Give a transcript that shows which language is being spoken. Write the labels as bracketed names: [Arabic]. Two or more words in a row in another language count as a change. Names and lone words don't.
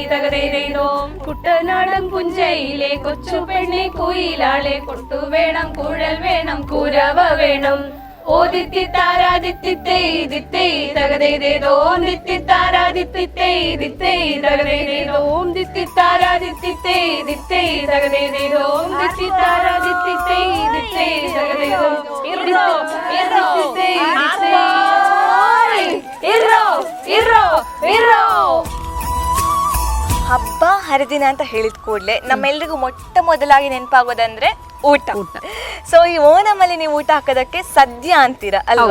[Malayalam] തക തേയ് തേയ് ദോം കുട്ടനാടൻ പുഞ്ചയിലെ കൊച്ചു പെണ്ണെ കുയിലാളെ കൊട്ടു വേണം കുഴൽ വേണം കുരവ വേണം ഓ ദിത്തിത്താരാ ദിത്തിത്തേയ് ദിത്തേയ് തക തേയ് തേയ് ദോം ദിത്തിത്താരാ ദിത്തിത്തേയ് ദിത്തേയ് തക തേയ് തേയ് ദോം ദിത്തിത്താരാ ദിത്തിത്തേയ് ദിത്തേയ് തക തേയ് തേയ് ദോം ദിത്തിത്താരാ ദിത്തിത്തേയ് ദിത്തേയ് തക തേയ് ദോം [Kannada] ಹಬ್ಬ ಹರಿದಿನ ಅಂತ ಹೇಳಿದ ಕೂಡಲೇ ನಮ್ಮೆಲ್ರಿಗೂ ಮೊಟ್ಟ ಮೊದಲಾಗಿ ನೆನಪಾಗೋದಂದ್ರೆ ಊಟ. ಸೊ ಈ ಓಣಮಲ್ಲಿ ನೀವು ಊಟ ಹಾಕೋದಕ್ಕೆ ಸದ್ಯ ಅಂತೀರಾ ಅಲ್ವಾ?